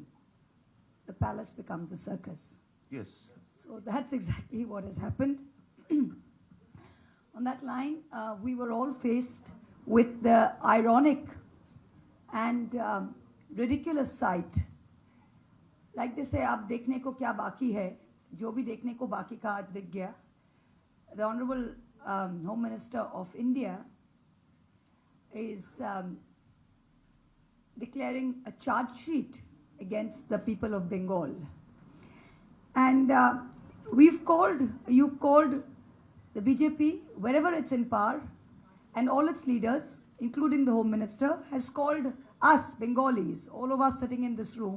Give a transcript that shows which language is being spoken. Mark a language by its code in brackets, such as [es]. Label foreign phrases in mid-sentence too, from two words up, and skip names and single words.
[en] The palace becomes a circus. Yes. So that's exactly what has happened. On that line, we were all faced with the ironic and ridiculous sight. Like they say, [hi] अब देखने को क्या बाकी है, जो भी देखने को बाकी का आज दिख गया. [en] The Honorable Home Minister of India is declaring a charge sheet against the people of Bengal. And you called the BJP, wherever it's in power, and all its leaders, including the Home Minister, has called us, Bengalis, all of us sitting in this room.